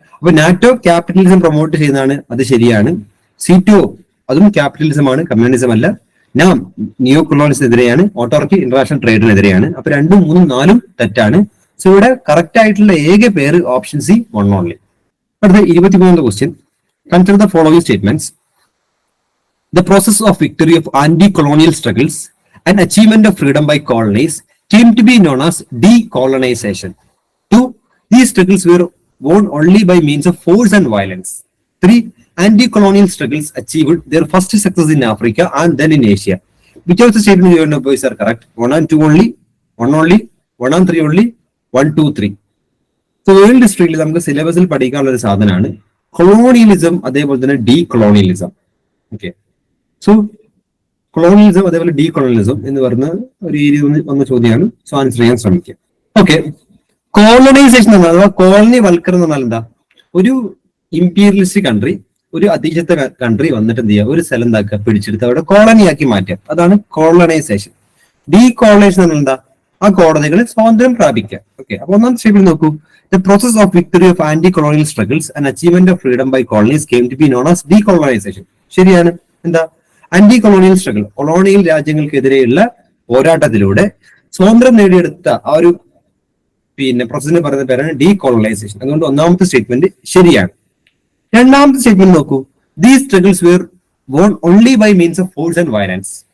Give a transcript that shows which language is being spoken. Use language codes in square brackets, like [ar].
[ml] അപ്പൊ NATO capitalism promote ചെയ്യുന്നതാണ്, അത് ശരിയാണ്. സീറ്റോ അതും ക്യാപിറ്റലിസം ആണ്, കമ്മ്യൂണിസം അല്ല. നാം നിയോ കൊളോണിസത്തിനെതിരെയാണ്, ഓട്ടോർക്കി ഇന്റർനാഷണൽ ട്രേഡിനെതിരെയാണ്. അപ്പൊ 2, 3, 4 തെറ്റാണ്. സോ ഇവിടെ കറക്റ്റ് ആയിട്ടുള്ള ഏക പേര് ഓപ്ഷൻ സി, വൺ ഓൺലി. അടുത്ത 23ാമത്തെ question. [en] Consider the following statements. The process of victory of anti-colonial struggles and achievement of freedom by colonies came to be known as decolonization. 2. These struggles were won only by means of force and violence. 3. Anti-colonial struggles achieved their first success in Africa and then in Asia. Which of the statements you know boys are correct? 1 and 2 only, 1 only, 1 and 3 only, 1, 2, 3. [ml] So world ഹിസ്റ്ററിയിൽ നമുക്ക് സിലബസിൽ പഠിക്കാനുള്ള ഒരു സാധനമാണ് colonialism, അതേപോലെ തന്നെ ഡീകൊളോണിയലിസം. Okay, so colonialism അതേപോലെ ഡീകൊളോണിയലിസം എന്ന് പറയുന്ന ഒരു ഏരിയ വന്ന ചോദ്യമാണ്. സോ ആൻസർ ചെയ്യാൻ ശ്രമിക്കുക. ഓക്കെ, കോളനൈസേഷൻ എന്ന് പറഞ്ഞാൽ, അഥവാ കോളനി വൽക്കരണം എന്ന് പറഞ്ഞാൽ എന്താ? ഒരു ഇമ്പീരിയലിസ്റ്റ് കൺട്രി, ഒരു അധീശത്വ കൺട്രി വന്നിട്ട് എന്ത് ചെയ്യുക? ഒരു സ്ഥലം എന്താക്കുക? പിടിച്ചെടുത്ത് അവിടെ കോളനിയാക്കി മാറ്റുക. അതാണ് കോളനൈസേഷൻ. ഡീകോളനൈസേഷൻ എന്ന് പറഞ്ഞാൽ എന്താ? ആ കോളനികൾ സ്വാതന്ത്ര്യം പ്രാപിക്കുക. ഓക്കെ, അപ്പൊ ഒന്നാമത്തെ സ്റ്റെപ്പിൽ നോക്കൂ. [en] The process of victory of anti-colonial struggles and achievement of freedom by colonies came to be known as decolonization. [ml] ശരിയാണ്. എന്താ? ആന്റി കൊളോണിയൽ സ്ട്രഗിൾ, കൊളോണിയൽ രാജ്യങ്ങൾക്കെതിരെയുള്ള പോരാട്ടത്തിലൂടെ സ്വാതന്ത്ര്യം നേടിയെടുത്ത ആ ഒരു പ്രോസസ്സിന് പറയുന്ന പേരാണ് ഡീകോളനൈസേഷൻ. അതുകൊണ്ട് ഒന്നാമത്തെ സ്റ്റേറ്റ്മെന്റ് ശരിയാണ്. രണ്ടാമത്തെ സ്റ്റേറ്റ്മെന്റ് നോക്കൂ. [en] These struggles were won only by means of force and violence.